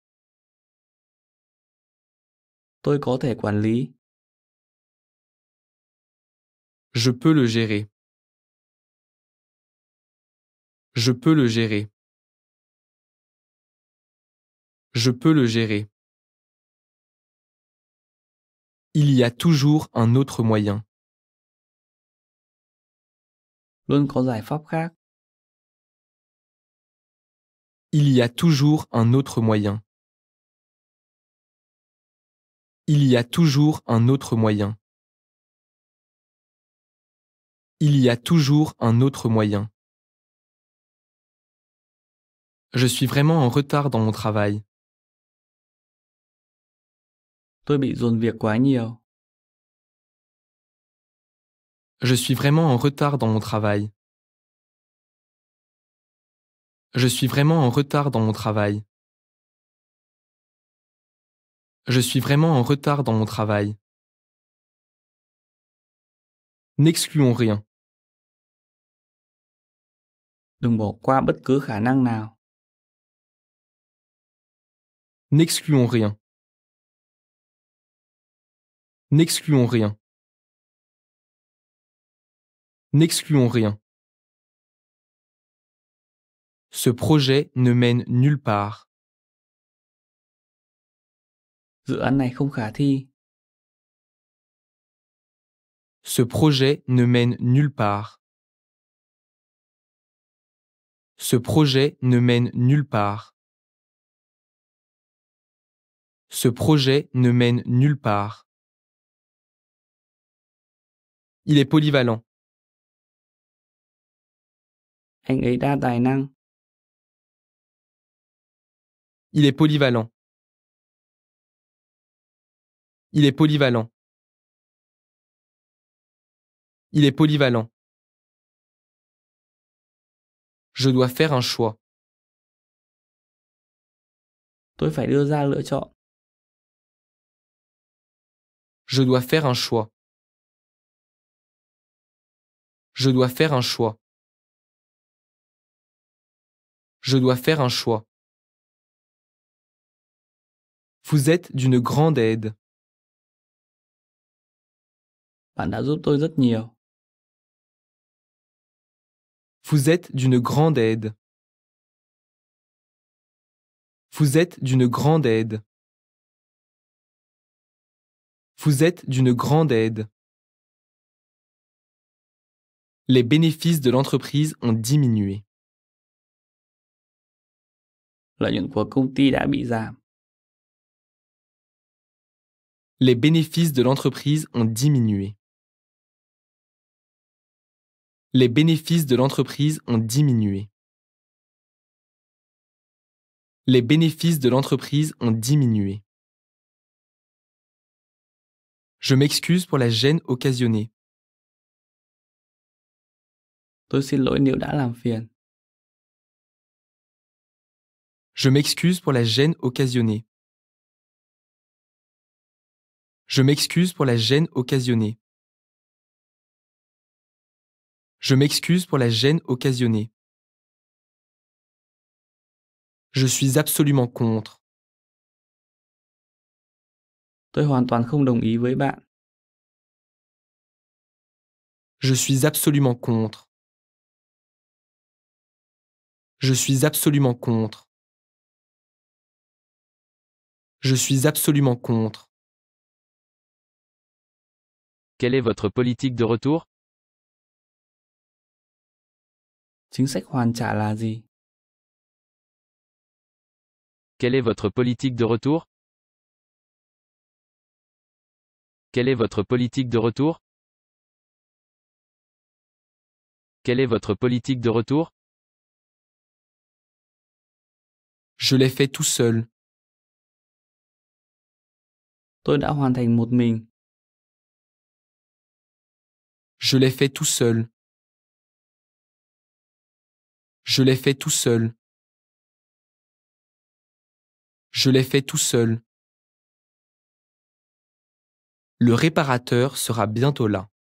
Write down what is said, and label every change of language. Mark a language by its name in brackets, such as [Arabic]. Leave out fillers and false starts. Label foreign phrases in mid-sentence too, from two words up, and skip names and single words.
[Vietnamese] Tôi có thể quản lý. [French] Je peux le gérer. Je peux le gérer. Je peux le gérer. Il y a toujours un autre moyen. [Vietnamese] Luôn có giải pháp khác. [French] Il y a toujours un autre moyen. Il y a toujours un autre moyen. Il y a toujours un autre moyen. Je suis vraiment en retard dans mon travail. [Vietnamese] Tôi bị dồn việc quá nhiều. [French] Je suis vraiment en retard dans mon travail. Je suis vraiment en retard dans mon travail. Je suis vraiment en retard dans mon travail. N'excluons rien. [Vietnamese] Đừng bỏ qua bất cứ khả năng nào. [French] N'excluons rien. N'excluons rien. N'excluons rien. Ce projet ne mène nulle part. [Vietnamese] Dự án này không khả thi. [French] Ce projet ne mène nulle part. Ce projet ne mène nulle part. Ce projet ne mène nulle part. Il est polyvalent. [Vietnamese] Anh ấy đa tài năng. [French] Il est polyvalent. Il est polyvalent. Il est polyvalent. Je dois faire un choix. [Vietnamese] Tôi phải đưa ra lựa chọn. [French] Je dois faire un choix. Je dois faire un choix. Je dois faire un choix. Vous êtes d'une grande aide. [Vietnamese] Bạn đã giúp tôi rất nhiều. [French] Vous êtes d'une grande aide. Vous êtes d'une grande aide. Vous êtes d'une grande aide. Les bénéfices de l'entreprise ont diminué. [Vietnamese] Lợi nhuận của công ty đã bị giảm. [French] Les bénéfices de l'entreprise ont diminué. Les bénéfices de l'entreprise ont diminué. Les bénéfices de l'entreprise ont diminué. Je m'excuse pour la gêne occasionnée. [Vietnamese] Tôi xin lỗi nếu đã làm phiền. [French] Je m'excuse pour la gêne occasionnée. Je m'excuse pour la gêne occasionnée. Je m'excuse pour la gêne occasionnée. Je suis absolument contre. [Vietnamese] Tôi hoàn toàn không đồng ý với bạn. [French] Je suis absolument contre. Je suis absolument contre. Je suis absolument contre. Quelle est votre politique de retour? [Vietnamese] Chính sách hoàn trả là gì? [French] Quelle est votre politique de retour? Quelle est votre politique de retour? Quelle est votre politique de retour? Je l'ai fait tout seul. [Vietnamese] Tôi đã hoàn thành một mình. [French] Je l'ai fait tout seul. Je l'ai fait tout seul. Je l'ai fait tout seul. Le réparateur sera bientôt là.